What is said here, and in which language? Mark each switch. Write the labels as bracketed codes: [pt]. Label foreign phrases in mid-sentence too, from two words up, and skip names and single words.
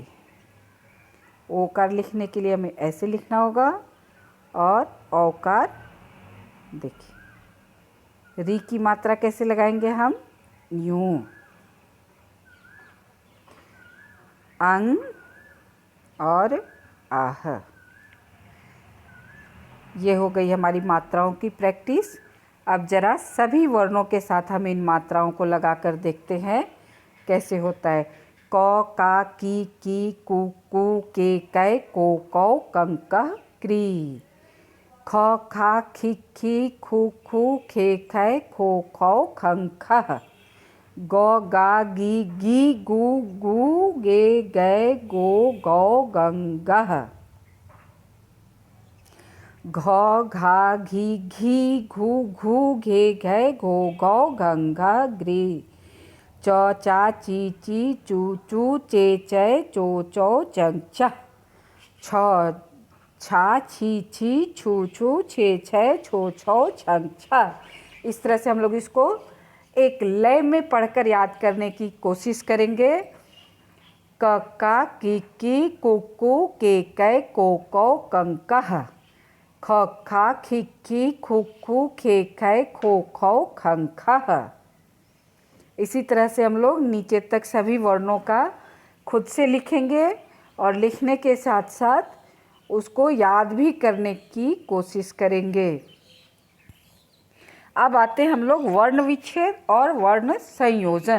[hi] ओकार लिखने के लिए हमें ऐसे लिखना होगा और औकार, देखिए री की मात्रा कैसे लगाएंगे हम, यूं, अंग और आह। ये हो गई हमारी मात्राओं की प्रैक्टिस। अब जरा सभी वर्णों के साथ हम इन मात्राओं को लगाकर देखते हैं कैसे होता है। क का की कु कु के कै को कौ कं कह क्री। ख खा खी खी खू खू खे खै खो खौ खं खह। ग गा गी गू गू गे गै गो गौ गं गह। घ घा घी घू घू घे घै घो गौ घं घ ग्री। च चा ची चू चू चे चे चो चौ चंग चह। छ छा छी छू छू छे छे छो छौ छंग छह। इस तरह से हम लोग इसको एक लय में पढ़कर याद करने की कोशिश करेंगे। क का की कु कु के कै को कौ कं कह। ख खा खी खू खू खे खै खो खौ खं खह। इसी तरह से हम लोग नीचे तक सभी वर्णों का खुद से लिखेंगे और लिखने के साथ साथ उसको याद भी करने की कोशिश करेंगे। अब आते हैं हम लोग वर्ण विच्छेद और वर्ण संयोजन।